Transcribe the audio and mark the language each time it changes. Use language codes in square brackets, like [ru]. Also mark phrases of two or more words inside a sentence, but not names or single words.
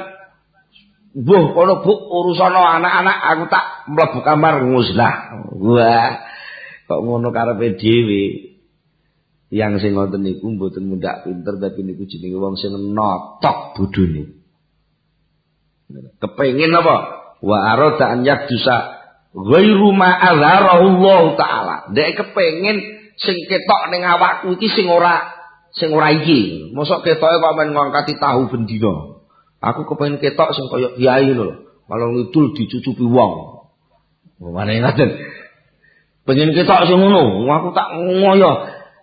[jv] Mbuh kono Bu urusana anak-anak aku tak mlebu kamar nguzlah. Wah, kok ngono karepe dhewe. Yang sing ngoten niku mboten mundak pinter tapi niku jenenge wong sing notok bodhone. Kepengin apa? [ar] وأراد أن يقدس غير ما أظهره الله تعالى. [jv] Dek kepengin sing ketok ning awakku iki sing ora iki. Mosok ketoke kok men ngangkati tahu bendina. Aku kepengin ketok sing kaya kiai ngono lho. Malah ngidul dicucupi wong. Mane ngoten. Pengen ketok sing ngono, aku tak ngoyo.